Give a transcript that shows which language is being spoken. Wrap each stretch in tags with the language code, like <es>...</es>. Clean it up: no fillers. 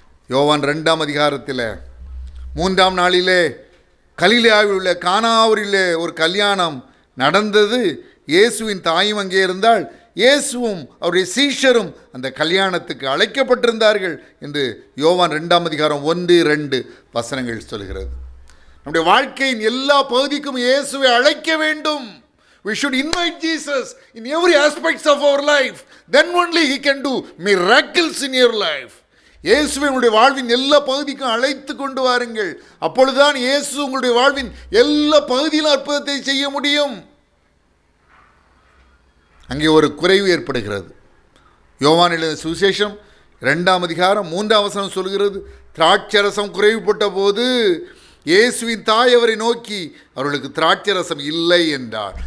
<ta>யோவான் 2 3 நாளிலே கலிலேயாவில் உள்ள கானாவூரிலே ஒரு கல்யாணம் நடந்தது. இயேசுவின் தாயும் அங்கே இருந்தால், இயேசுவும் அவருடைய சீஷரும் அந்த கல்யாணத்துக்கு அழைக்கப்பட்டிருந்தார்கள் என்று யோவான் 2:1-2 சொல்கிறது. நம்முடைய வாழ்க்கையின் எல்லா பகுதிக்கும் இயேசுவை அழைக்க வேண்டும்.</ta> <en>We should invite Jesus in every aspects of our life. Then only he can do miracles in your life.</en> <ta>இயேசுவை உங்களுடைய வாழ்வின் எல்லா பகுதிக்கும் அழைத்து கொண்டு வாருங்கள். அப்பொழுதுதான் இயேசு உங்களுடைய வாழ்வின் எல்லா பகுதியிலும் அற்புதத்தை செய்ய முடியும். அங்கே ஒரு குறைவு ஏற்படுகிறது. யோவான் எழுதின சுவிசேஷம் 2ஆம் அதிகாரம் 3ஆம் வசனம் சொல்கிறது, திராட்சரசம் குறைவுபட்ட போது இயேசுவின் தாய் அவரை நோக்கி அவர்களுக்கு திராட்சரசம் இல்லை என்றார்.</ta>